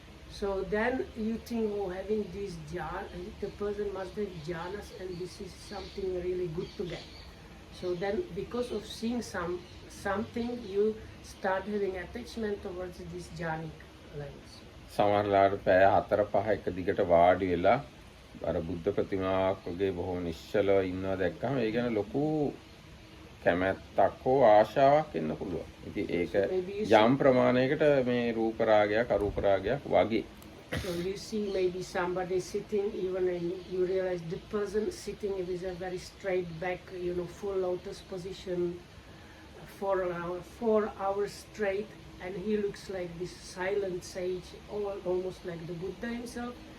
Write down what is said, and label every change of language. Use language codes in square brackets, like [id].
[en] So then you think, oh, having this jhana, the person must have jhanas and this is something really good to get. So then because of seeing something, you start having attachment towards these jhanic levels. [si] සමහරලාට පැය 4-5 එක දිගට වාඩි වෙලා අර බුද්ධ ප්‍රතිමාවක් වගේ බොහොම නිශ්චලව ඉන්නවා දැක්කම ඒ ගැන ලොකු කැමැත්තක් හෝ ආශාවක් එන්න පුළුවන්. ඉතින් ඒක යම් ප්‍රමාණයකට මේ රූප රාගයක් අරූප රාගයක් වගේ. [en] So you see maybe somebody sitting, even and you realize the person sitting with a very straight back, full lotus position for 4 hours straight, and he looks like this silent sage, almost like the Buddha himself.